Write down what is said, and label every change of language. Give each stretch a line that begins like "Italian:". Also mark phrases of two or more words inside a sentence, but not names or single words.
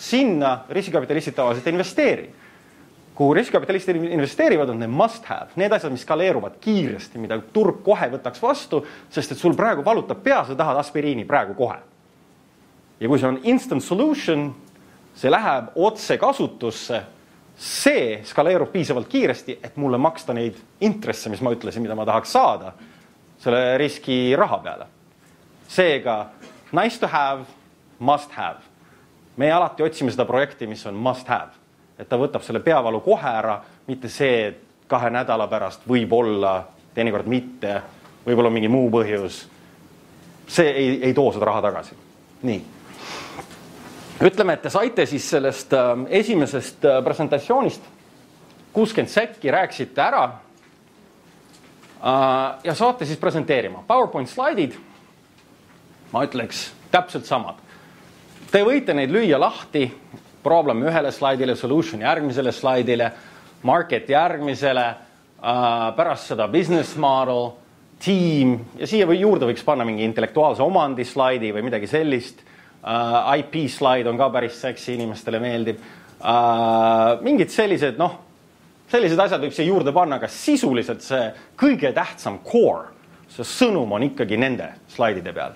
Estonian: Sinna riskikapitalistid tavaliselt investeeri. Kuhu riskikapitalistid investeerivad, on need
English: must have,
Estonian: need asjad, mis skaleeruvad kiiresti, mida turg kohe võtaks vastu, sest et sul praegu valutab pea, sa tahad aspiriini praegu kohe. Ja kui see on
English: instant solution,
Estonian: see läheb otse kasutusse, see skaleerub piisavalt kiiresti, et mulle maksta neid intresse, mis ma ütlesin, mida ma tahaks saada selle riski raha peale. Seega,
English: nice to have, must have.
Estonian: Me alati otsime seda projekti, mis on
English: must have.
Estonian: Et ta võtab selle peavalu kohe ära, mitte see, et 2 nädala pärast võib olla, teinekord mitte, võib olla mingi muu põhjus. See ei too seda raha tagasi. Nii. Ütleme, et te saite siis sellest esimesest presentatsioonist 60 sekki, rääksite ära ja saate siis presenteerima. PowerPoint slaidid, ma ütleks, täpselt samad. Te võite neid lüüa lahti, problem ühele slaidile, solution järgmisele slaidile, market järgmisele, pärast seda
English: business model,
Estonian: team ja siia juurde võiks panna mingi intellektuaalse omandi slaidi või midagi sellist. IP slaid on ka päris seksi, inimestele meeldib. Mingid sellised, sellised asjad võib siia juurde panna, aga sisuliselt see kõige tähtsam core, see sõnum on ikkagi nende slaidide peal.